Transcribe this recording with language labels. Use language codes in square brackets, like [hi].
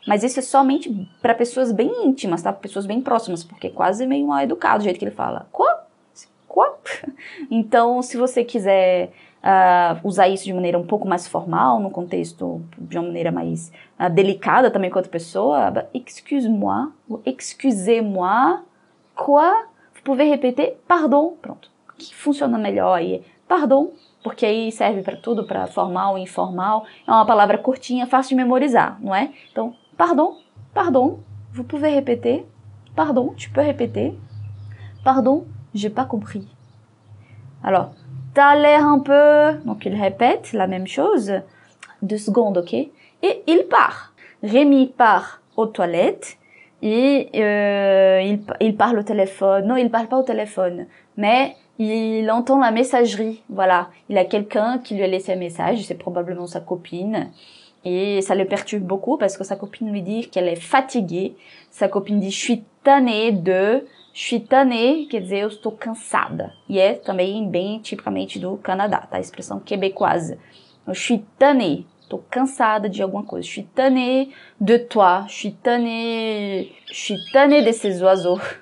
[pt] Mas isso é somente para pessoas bem íntimas, tá? Pessoas bem próximas, porque é quase meio mal educado o jeito que ele fala. [fr] Quoi? Quoi? [pt] Então, se você quiser usar isso de maneira um pouco mais formal, no contexto de uma maneira mais delicada também com outra pessoa, [fr] excuse-moi, ou excusez-moi, quoi? Vous pouvez répéter, pardon, pronto. [pt] Que funciona melhor aí, pardon, porque aí serve para tudo, para formal e informal, é uma palavra curtinha, fácil de memorizar, não é? [fr] Então, pardon, pardon, vous pouvez répéter, pardon, tu peux répéter, pardon, j'ai pas compris. Alors, t'as l'air un peu, donc il répète la même chose, 2 secondes, ok? Et il part. Rémi part aux toilettes, et il parle au téléphone, non, il parle pas au téléphone, mais il entend la messagerie, voilà. Il a quelqu'un qui lui a laissé un message, c'est probablement sa copine. Et ça le perturbe beaucoup parce que sa copine lui dit qu'elle est fatiguée. Sa copine dit, je suis tannée de... Je suis tannée, [pt] quer dizer, eu estou cansada. E é também bem tipicamente do Canadá, tá? A expressão québécoise. [fr] Je suis tannée, [pt] estou cansada de alguma coisa. [fr] Je suis tannée de toi. Je suis tannée de ces oiseaux.